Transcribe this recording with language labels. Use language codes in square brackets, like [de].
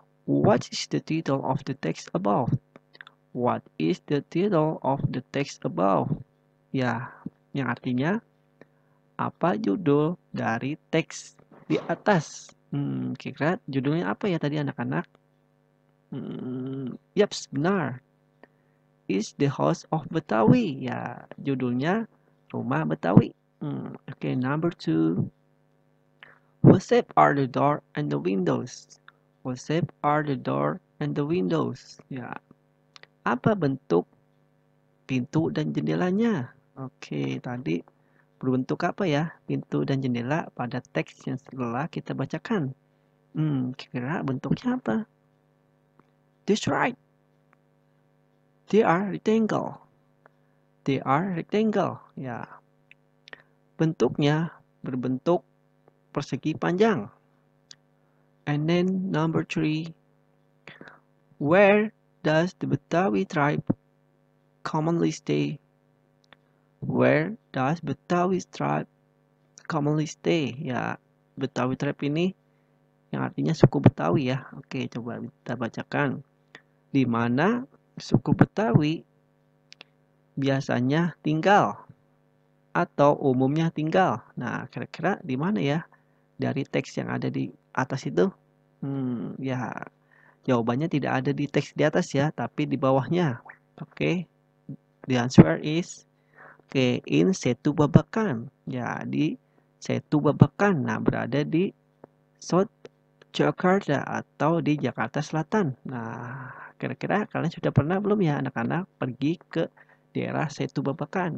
[en] What is the title of the text above? What is the title of the text above? [id] Ya, yang artinya apa judul dari teks di atas? Kira-kira judulnya apa ya tadi anak-anak? Yaps, benar. [en] Is the House of Betawi. [id] Ya, judulnya Rumah Betawi. [en] Okay, number 2. What shape are the door and the windows? What shape are the door and the windows? [id] Ya, apa bentuk pintu dan jendelanya? Oke, tadi berbentuk apa ya pintu dan jendela pada teks yang setelah kita bacakan? Kira-kira bentuknya apa? [en] That's right. They are rectangle. They are rectangle. Ya. [id] Bentuknya berbentuk persegi panjang. [en] And then number 3. Where does the Betawi tribe commonly stay? Where does Betawi tribe commonly stay? [id] Ya, Betawi tribe ini yang artinya suku Betawi ya. Oke, coba kita bacakan. Di mana suku Betawi biasanya tinggal atau umumnya tinggal. Nah, kira-kira di mana ya? Dari teks yang ada di atas itu? Ya, jawabannya tidak ada di teks di atas ya, tapi di bawahnya. [en] Oke, the answer is in Setu Babakan. [id] Ya, di Setu Babakan. Nah, berada di South Jakarta atau di Jakarta Selatan. Nah, kira-kira kalian sudah pernah belum ya anak-anak pergi ke daerah Setu Babakan?